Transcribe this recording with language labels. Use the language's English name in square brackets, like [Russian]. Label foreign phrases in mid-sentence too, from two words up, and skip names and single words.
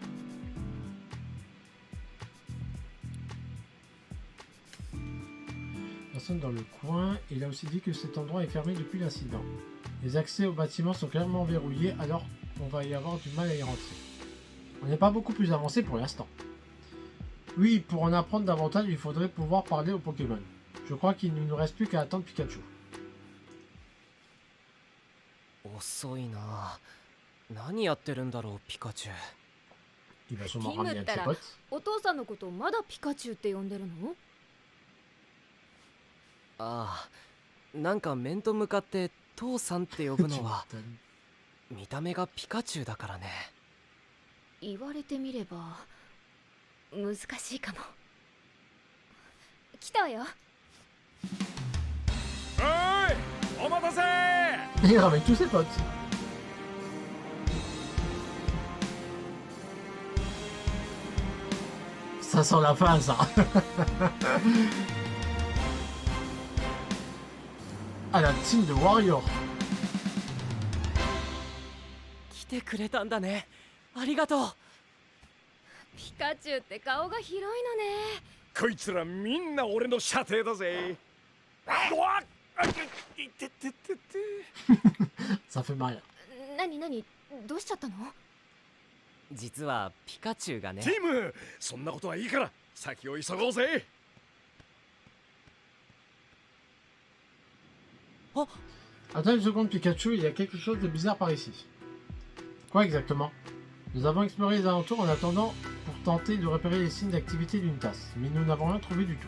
[French] Personne dans le coin, il a aussi dit que cet endroit est fermé depuis l'incident. Les accès au bâtiment sont clairement verrouillés, alors on va y avoir du mal à y rentrer. On n'est pas beaucoup plus avancé pour l'instant. Oui, pour en apprendre davantage, il faudrait pouvoir parler aux Pokémon. Je crois qu'il ne nous reste plus qu'à attendre Pikachu. [Japanese] 遅いな。何やってるんだろう、ピカチュウ。 [French] Il va sûrement ramener un de ses potes. [Japanese] お父さんのことまだピカチュウって呼んでるの？ああ、なんか面と向かって父さんって呼ぶのは見た目がピカチュウだからね。言われてみれば難しいかも。来たわよ。おーい、お待たせ。 [French] Il ramène tous ses potes. Ça sent la fin, ça. Ah, la team de Warrior. [Japanese] 来てくれたんだね。ありがとう。ピカチュウって顔が広いのね。こいつらみんな俺の射程だぜ。うわっ、いてててて。 [French] Ça fait mal. [Japanese] 何どうしちゃったの？実はピカチュウがね。ティム、そんなことはいいから先を急ごうぜ。 [French] Oh. Attends une seconde, Pikachu, il y a quelque chose de bizarre par ici. Quoi exactement? Nous avons exploré les alentours en attendant pour tenter de repérer les signes d'activité d'une tasse, mais nous n'avons rien trouvé du tout.